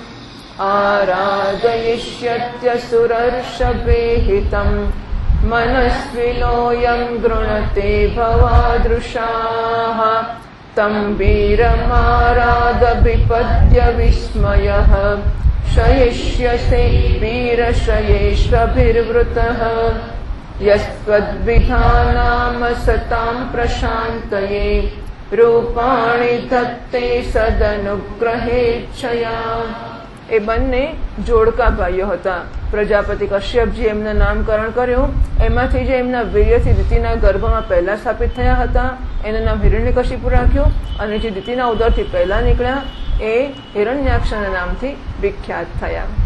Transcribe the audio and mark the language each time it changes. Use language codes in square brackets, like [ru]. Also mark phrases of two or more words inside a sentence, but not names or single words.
[sa] आराधयिष्यत्यसुरर्षभेहितं मनस्विनोऽयं गृणते भवादृशाः तं वीरमाराधभिपद्य विस्मयः शयिष्यसे वीरशयेष्वभिर्वृतः यस्त्वद्विधानाम सतां प्रशान्तये रूपाणि धत्ते सदनुग्रहेच्छया। [gu] એ બંને જોડકા ભાઈઓ હતા. પ્રજાપતિ કશ્યપજી એમના નામકરણ કર્યું. એમાંથી જે એમના વીર્યથી દિતિના ગર્ભમાં પહેલા સ્થાપિત થયા હતા એનું નામ હિરણ્યકશિપુ રાખ્યું, અને જે દિતિના ઉદરથી પહેલા નીકળ્યા એ હિરણ્યાક્ષના નામથી વિખ્યાત થયા.